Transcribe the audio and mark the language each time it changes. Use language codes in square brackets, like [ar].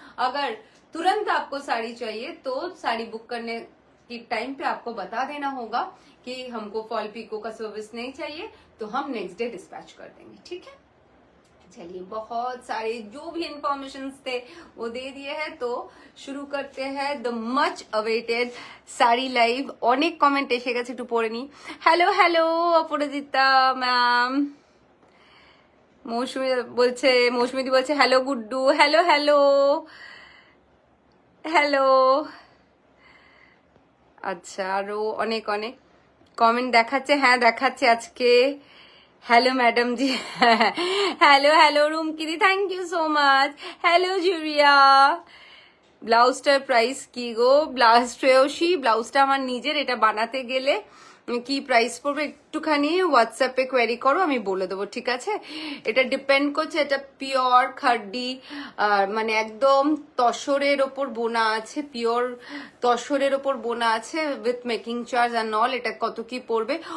[hi] अगर तुरंत आपको साड़ी चाहिए तो साड़ी बुक करने की टाइम पे आपको बता देना होगा कि हमको फॉल पीको का सर्विस नहीं चाहिए, तो हम नेक्स्ट डे डिस्पैच कर देंगे, ठीक है। चलिए, बहुत सारे जो भी इंफॉर्मेशन थे वो दे दिए हैं, तो शुरू करते हैं the much awaited sari live. [bn] অনেক কমেন্ট এসে গেছে, একটু পড়ে নি। হ্যালো হ্যালো অপরাজিতা ম্যাম, মৌসুমীদি বলছে hello Guddu, hello hello hello. আচ্ছা, আরো অনেক অনেক কমেন্ট দেখাচ্ছে, হ্যাঁ দেখাচ্ছে আজকে। [hi] Hello madam ji, hello hello रूमकिदी, [en] Thank you so much. [bn] Hello জুরিয়া। ব্লাউজটার price কি গো? শ্রেয়সী, ব্লাউজটা আমার নিজের, এটা বানাতে গেলে কি প্রাইস পড়বে একটুখানি হোয়াটসঅ্যাপে কোয়েরি করো, আমি বলে দেবো, ঠিক আছে। এটা ডিপেন্ড করছে, এটা পিওর খাড্ডি, মানে একদম তসরের ওপর বোনা আছে, পিওর তসরের ওপর বোনা আছে with making charge and all. এটা কত কি পড়বে?